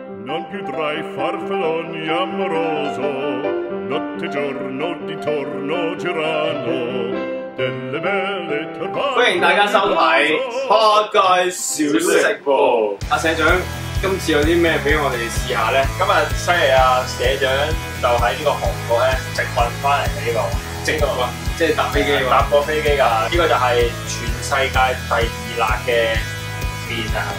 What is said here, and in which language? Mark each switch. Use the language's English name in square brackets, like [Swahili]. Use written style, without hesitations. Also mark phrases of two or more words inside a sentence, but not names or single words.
[Italian] non più tra i farfalloni amoroso, notte e giorno di torno girano, delle belle turbate。 [Cantonese] 歡迎大家收睇《開街小食部》。阿社長，今次有啲咩俾我哋試下咧？今日犀利啊！社長就喺呢個韓國咧直運翻嚟嘅呢個，直運即係搭飛機喎，搭過飛機㗎。呢個就係全世界第2辣嘅麵啊，係嘛？